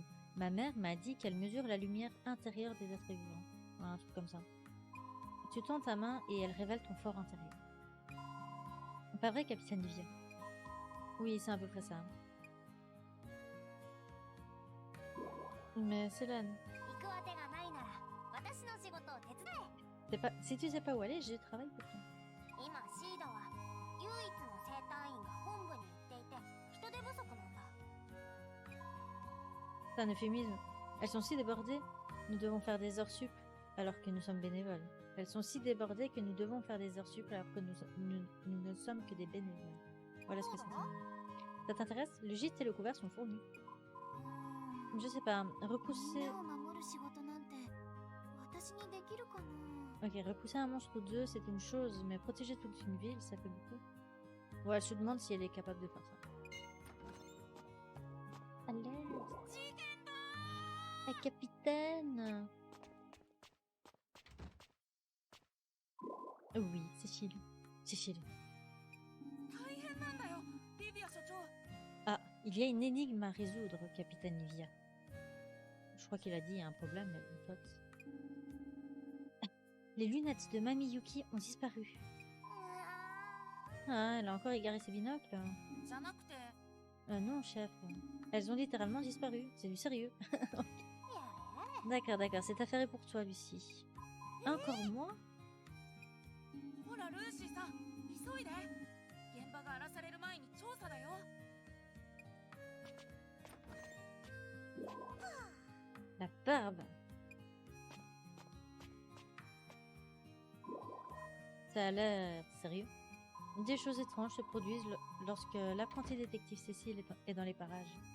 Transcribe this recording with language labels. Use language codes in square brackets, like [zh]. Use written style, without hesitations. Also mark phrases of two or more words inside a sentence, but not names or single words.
[fr] Ma mère m'a dit qu'elle mesure la lumière intérieure des êtres vivants. Un truc comme ça. Tu tends ta main et elle révèle ton fort intérieur. Pas vrai, capitaine Livia? Oui, c'est à peu près ça. Mais Selene... [ja] 行くあてがないなら私の仕事を手伝 [fr] Si tu sais pas où aller, j'ai du travail pour toi. え。 [ja] 今シードは唯一の生体院が本部に行っていて人手不足なんだ。 [fr] C'est un euphémisme. Elles sont si débordées, nous devons faire des heures sup alors que nous sommes bénévoles. Elles sont si débordées que nous devons faire des heures sup alors que nous ne sommes que des bénévoles. Voilà ce que c'est. Ça t'intéresse? Le gîte et le couvert sont fournis. Je sais pas, repousser... [ja] みんなを守る仕事なんて私にできるかな。 [fr] Ok, repousser un monstre ou deux, c'est une chose, mais protéger toute une ville, ça fait beaucoup. Ouais, elle se demande si elle est capable de faire ça. Allez, la capitaine. Oui, c'est Chile. C'est Chile. [ja] 大変なんだよリビア所長。 [fr] Ah, il y a une énigme à résoudre, capitaine Livia. Je crois qu'il a dit il y a un problème, mais bon, pote. Les lunettes de Mamie Yuki ont disparu. Ah, elle a encore égaré ses binocles. [ja] じゃなくて [fr] Non, chef. Elles ont littéralement disparu. C'est du sérieux. [ja] やれやれ。 [fr] D'accord, d'accord. Cette affaire est pour toi, Lucie. Encore moi? [ja] ほらルーシーさん急いで。現場が荒らされる前に調査だよ。 [fr] La barbe. Ça a l'air sérieux. Des choses étranges se produisent lorsque l'apprenti détective Cécile est dans les parages.